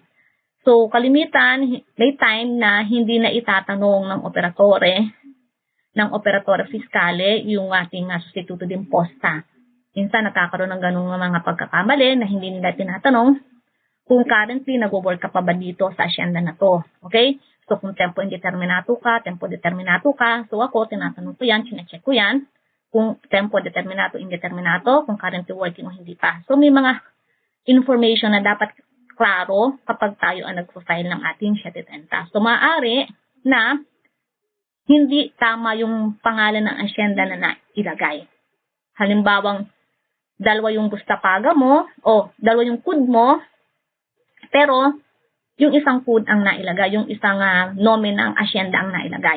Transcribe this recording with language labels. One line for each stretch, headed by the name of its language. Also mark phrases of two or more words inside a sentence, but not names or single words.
Filipino: So kalimitan, may time na hindi na itatanong ng
Italian: operatore fiskale
Filipino: yung ating
Italian: substituto d'imposta.
Filipino: Minsan nakakaroon ng ganung mga pagkakamali na hindi nila tinatanong kung currently nag-work ka pa ba dito sa Hacienda na to. Okay? So kung
Italian: tempo indeterminato
Filipino: ka,
Italian: tempo determinato
Filipino: ka, so ako tinatanong ko yan, chinecheck ko yan.
Italian: Kung tempo determinato, indeterminato,
Filipino: kung
English: currently working
Filipino: o hindi pa. So may mga information na dapat klaro kapag tayo ang nag-file ng ating 730. So maaari na hindi tama yung pangalan ng Hacienda na ilagay. Halimbawang dalawa yung Bustapaga mo o dalawa yung code mo, pero yung isang code ang nailagay, yung isang nomen ng Hacienda ang nailagay.